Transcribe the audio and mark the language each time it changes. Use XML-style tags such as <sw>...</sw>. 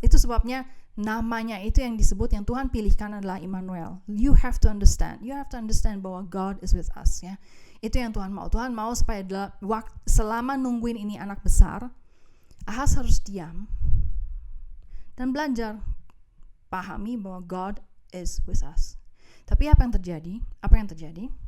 <id>Itu sebabnya namanya itu yang disebut, yang Tuhan pilihkan adalah Immanuel.</id> <en>You have to understand bahwa God is with us, ya.</en> <id>Itu yang Tuhan mau. Tuhan mau supaya selama nungguin ini anak besar, Ahaz harus diam dan belajar pahami bahwa</id> <en>God is with us.</en> <id>Tapi apa yang terjadi?</id>